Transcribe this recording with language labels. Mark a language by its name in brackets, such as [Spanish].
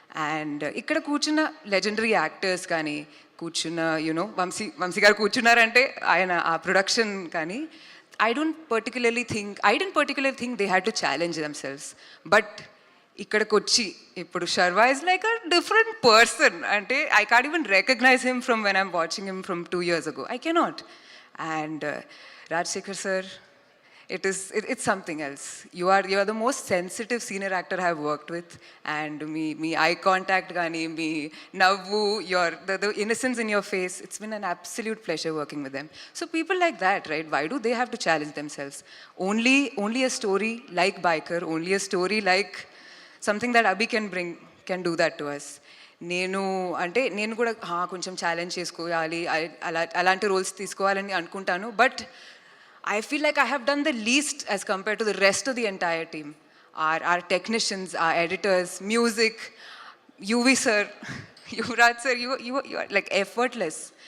[Telugu] And ఇక్కడ కూర్చున్న legendary actors కానీ, కూర్చున్న వంశీ గారు కూర్చున్నారంటే ఆయన ఆ ప్రొడక్షన్ కానీ, [English] I didn't particularly think they had to challenge themselves. But ఇక్కడికి వచ్చి ఇప్పుడు Sharwa is like a different person. అంటే I can't even recognize him from when I'm watching him from 2 years ago. I cannot. And Rajsekhar sir, it's something else. You are the most sensitive senior actor I have worked with. And [Telugu] me eye contact gaani, me navvu, [English] the innocence in your face, it's been an absolute pleasure working with them. So people like that, right, why do they have to challenge themselves? Only a story like Biker, only a story like something that Abhi can do that to us. [Telugu] నేను కూడా కొంచెం challenge చేసుకోవాలి, అలాంటి roles తీసుకోవాలని అనుకుంటాను. [English] But I feel like I have done the least as compare to the rest of the entire team. Our technicians, our editors, music, Yuvi sir, Yuvraj sir, you are like effortless.